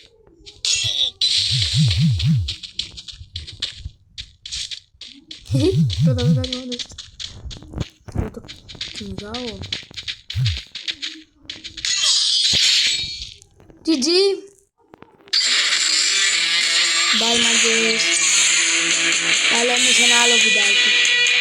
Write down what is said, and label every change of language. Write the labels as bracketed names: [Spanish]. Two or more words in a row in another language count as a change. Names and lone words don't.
[Russian] Продолжай молодость. Это кинжал. GG. [English] Bye, my dears. [Greek] Τα λέμε σε ένα άλλο βιντεάκι.